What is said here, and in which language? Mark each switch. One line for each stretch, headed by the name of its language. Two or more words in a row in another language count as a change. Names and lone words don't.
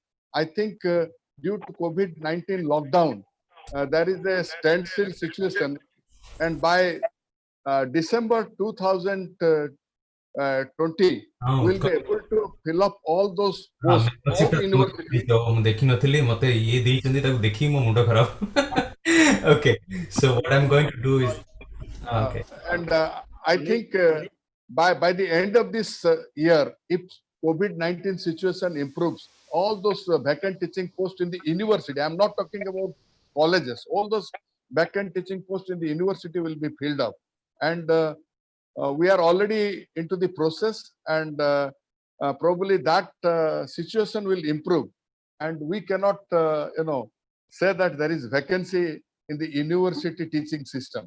English: I think due to COVID-19 lockdown, there is a standstill situation, and by December 2020, we'll be able to fill up all those posts. All universities.
Odia: ମୁଁ ଦେଖିନଥିଲି ମତେ ଇଏ ଦେଇଛନ୍ତି ତାକୁ ଦେଖିକି ମୋ ମୁଣ୍ଡ ଖରାପ
English: okay so what I'm going to do is okay and I think by the end of this year, if COVID-19 situation improves, all those vacant teaching posts in the university, I'm not talking about colleges, all those vacant teaching posts in the university will be filled up, and we are already into the process, and probably that situation will improve, and we cannot say that there is vacancy in the university teaching system.